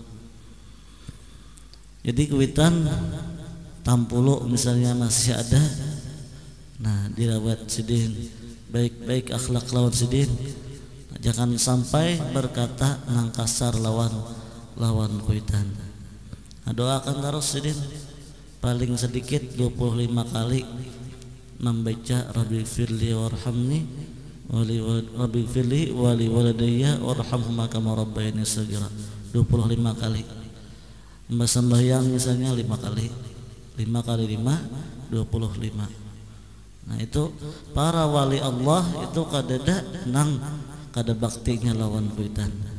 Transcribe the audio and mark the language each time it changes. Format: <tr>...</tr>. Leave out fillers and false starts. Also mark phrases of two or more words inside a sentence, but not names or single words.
<bjn>Jadi kuitan tampulu misalnya masih ada, nah dirawat sidin, baik-baik akhlak lawan sidin. Jangan sampai berkata nang kasar lawan kuitan. Doakan terus sidin paling sedikit 25</bjn> <ar>kali membaca رب اغفر لي وارحمني رب اغفر لي ولوالدي وارحمهما كما ربياني صغيرا</ar> <bjn>25 kali. Mbah sembahyang misalnya 5 kali 5 kali 5 25. Nah itu para wali Allah itu kadada nang kada baktinya lawan kuitan.</bjn>